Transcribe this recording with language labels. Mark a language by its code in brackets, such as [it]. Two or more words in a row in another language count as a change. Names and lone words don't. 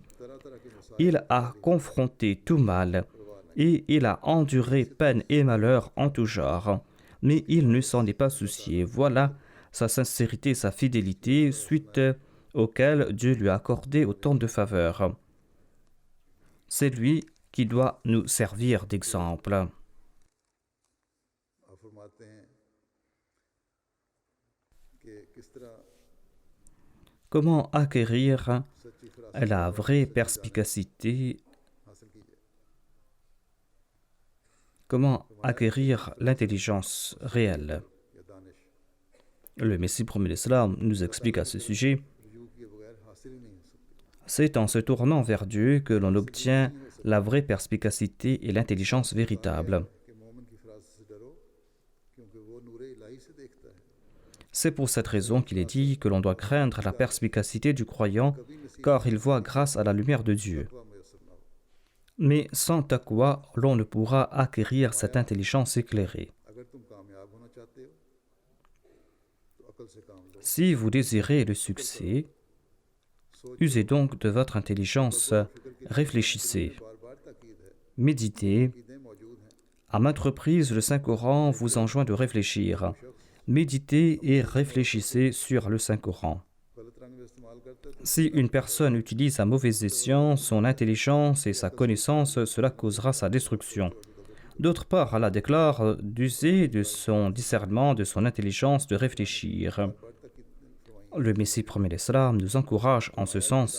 [fr] Il a confronté tout mal et il a enduré peine et malheur en tout genre, mais il ne s'en est pas soucié. Voilà sa sincérité et sa fidélité, suite auquel Dieu lui a accordé autant de faveurs. C'est lui qui doit nous servir d'exemple. [ur] آپ فرماتے ہیں کہ کس طرح [fr] Comment acquérir [ur] سچی فراست [fr] la vraie perspicacité? [ur] حاصل کی جائے. [fr] Comment acquérir l'intelligence réelle? [ur] یا دانش [fr] Le Messie premier d'Islam nous explique à ce sujet. [ur] رجوع کیے بغیر حاصل ہی نہیں ہو سکتی. [fr] C'est en se tournant vers Dieu que l'on obtient la vraie perspicacité et l'intelligence véritable. [ur] کہ مومن کی فراست سے ڈرو کیونکہ وہ نور الٰہی سے دیکھتا ہے. [fr] C'est pour cette raison qu'il est dit que l'on doit craindre la perspicacité du croyant, car il voit grâce à la lumière de Dieu. [ur] تقویٰ میسر نہ ہو. [fr] Mais sans taqwa, l'on ne pourra acquérir cette intelligence éclairée. [ur] اگر تم کامیاب ہونا چاہتے ہو تو عقل سے کام لو. [fr] Si vous désirez le succès, usez donc de votre intelligence, réfléchissez, [ur] بار بار تاکید ہے. [fr] méditez. [ur] کیدیں موجود ہیں. [fr] À maintes reprises, le Saint-Coran vous enjoint de réfléchir. Méditez et réfléchissez sur le Saint-Coran. [ur] غلط رنگ میں استعمال کرتا ہے تو [fr] Si une personne utilise à mauvais escient son intelligence et sa connaissance, cela causera sa destruction. D'autre part, Allah déclare d'user de son discernement, de son intelligence, de réfléchir. Le Messie premier d'Islam nous encourage en ce sens.